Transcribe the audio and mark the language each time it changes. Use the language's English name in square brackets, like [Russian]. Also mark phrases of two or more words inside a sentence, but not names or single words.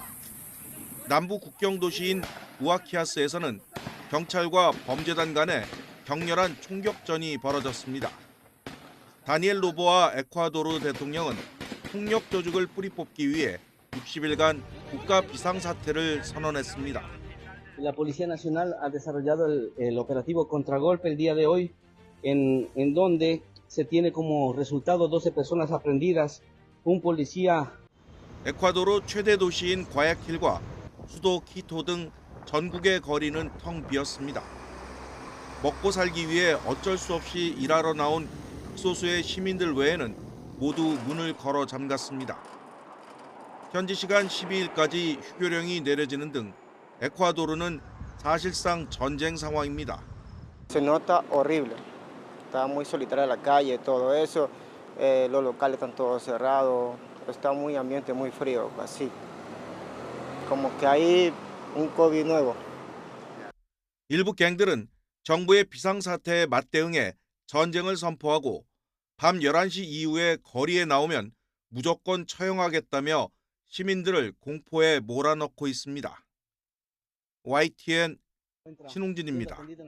[Korean] 남부 국경 도시인 우아키아스에서는 경찰과 범죄단 간에 격렬한 총격전이 벌어졌습니다. 다니엘 노보아 에콰도르 대통령은 폭력 조직을 뿌리 뽑기 위해 60일간 국가 비상사태를 선언했습니다. [Spanish] La Policía Nacional ha desarrollado el operativo Contragolpe el día de hoy, en donde se tiene como resultado 12 personas aprendidas, un policía. [Korean] 에콰도르 최대 도시인 과야킬과 수도 키토 등 전국의 거리는 텅 비었습니다. 먹고 살기 위해 어쩔 수 없이 일하러 나온 극소수의 시민들 외에는 모두 문을 걸어 잠갔습니다. 현지 시간 12일까지 휴교령이 내려지는 등 에콰도르는 사실상 전쟁 상황입니다. [Spanish] Se nota horrible. Está muy solitaria la calle, todo eso. Los locales están todos cerrados. Está muy ambiente muy frío, así. Como que hay un COVID nuevo. [Korean] 일부 갱들은 정부의 비상사태에 맞대응해 전쟁을 선포하고 밤 11시 이후에 거리에 나오면 무조건 처형하겠다며 시민들을 공포에 몰아넣고 있습니다. YTN 신웅진입니다.